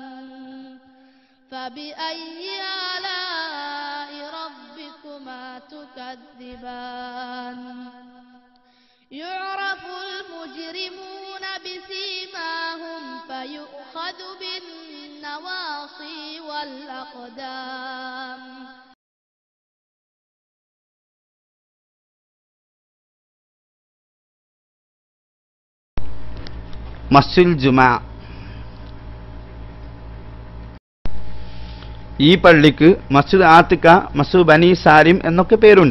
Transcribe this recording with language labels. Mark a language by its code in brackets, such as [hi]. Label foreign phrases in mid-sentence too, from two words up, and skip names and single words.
[ar] فبأي آلاء ربكما تكذبان يعرف المجرمون بسيماهم فيؤخذ بالنواصي والأقدام [ml] മസ്ജിദുൽ ജുമാ. ഈ പള്ളിക്ക് മസ്ജിദ് ആത്തിക്ക, മസ്ജിദ് ബനി സാലിം എന്നൊക്കെ പേരുണ്ട്.